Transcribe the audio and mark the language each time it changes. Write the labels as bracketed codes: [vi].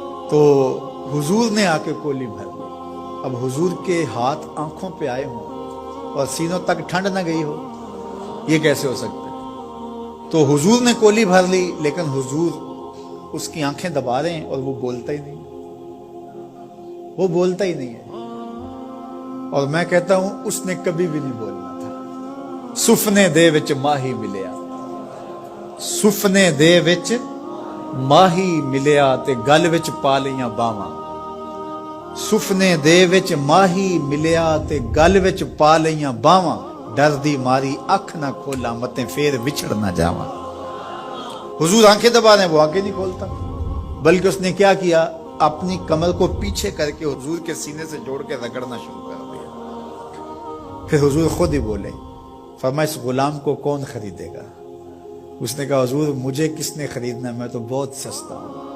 [ur] تو حضور نے آ کے کولی بھر لی. اب حضور کے ہاتھ آنکھوں پہ آئے ہوں اور سینوں تک ٹھنڈ نہ گئی ہو، یہ کیسے ہو سکتا ہے؟ تو حضور نے کولی بھر لی، لیکن حضور اس کی آنکھیں دبا رہے ہیں اور وہ بولتا ہی نہیں. وہ بولتا ہی نہیں ہے. اور میں کہتا ہوں اس نے کبھی بھی نہیں بولنا تھا. [pa] سفنے دے وچ ماہی ملیا، سفنے دے وچ ماہی ملیا تے گل وچ پا لیاں باواں. سفنے دے وچ ماہی ملیا تے گل وچ پا لیاں باواں. ڈر دی ماری اکھ نہ کھولا متیں پھر بچھڑ نہ جاواں. [ur] حضور آنکھیں دبا رہے ہیں، وہ آنکھیں نہیں کھولتا، بلکہ اس نے کیا کیا، اپنی کمر کو پیچھے کر کے حضور کے سینے سے جوڑ کے رگڑنا شروع کر دیا. پھر حضور خود ہی بولے. فرمایا اس غلام کو کون خریدے گا؟ اس نے کہا حضور مجھے کس نے خریدنا ہے، میں تو بہت سستا ہوں.